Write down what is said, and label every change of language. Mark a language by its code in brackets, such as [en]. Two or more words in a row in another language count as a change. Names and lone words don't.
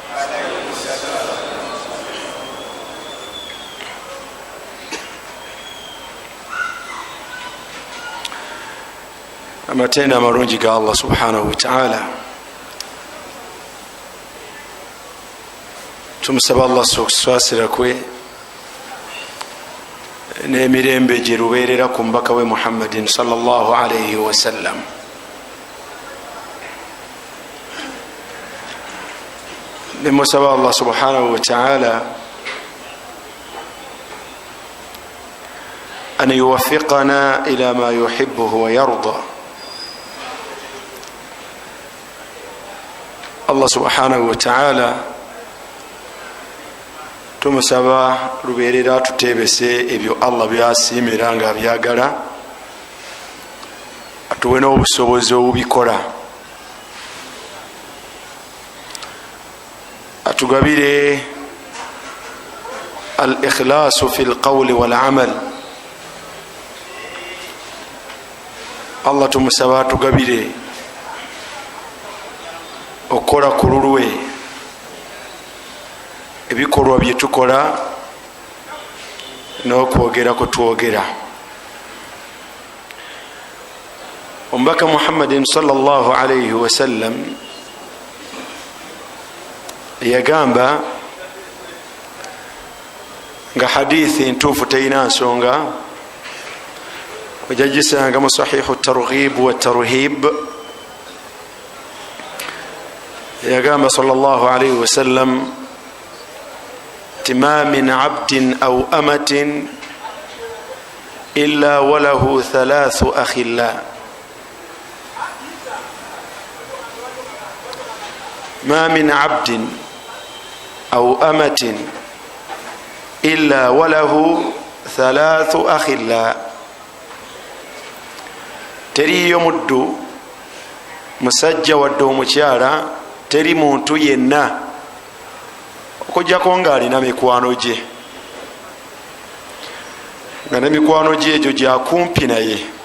[lg] amatenda amarungi ga Allah [ar] سبحانه وتعالى, [lg] tumusaba Allah okuswasira kwe n'emirembe gye lubeerera ku mbaka we Muhammadin [ar] صلى الله عليه وسلم. [lg] Nemusaba [ar] الله سبحانه وتعالى أن يوفقنا إلى ما يحبه ويرضى. الله سبحانه وتعالى [lg] tumusaba lubeerera tutebese ebyo Allah byasiimira nga byagala, atuwe n'obusobozi obubikola, atugabire [ar] الإخلاص في القول والعمل. [lg] Allah tumusaba atugabire okukola ku lulwe ebikolwa bye tukola n'okwogera kwe twogera. Omubaka Muhammadin [ar] صلى الله عليه وسلم [lg] yagamba nga hadithi ntuufu teyina nsonga, ojagisanga mu sahihu targhib wa tarhib. [ar] yagamba صلى الله عليه وسلم ما من عبد أو أمة إلا وله ثلاثة أخلاء. ما من عبد أو أمة إلا وله ثلاثة أخلاء. [lg] teriyo muddu musajja wadde omukyala, teri muntu yenna okujjako nga alina mikwano gye, nga ne mikwano gye egyo gyakumpi naye.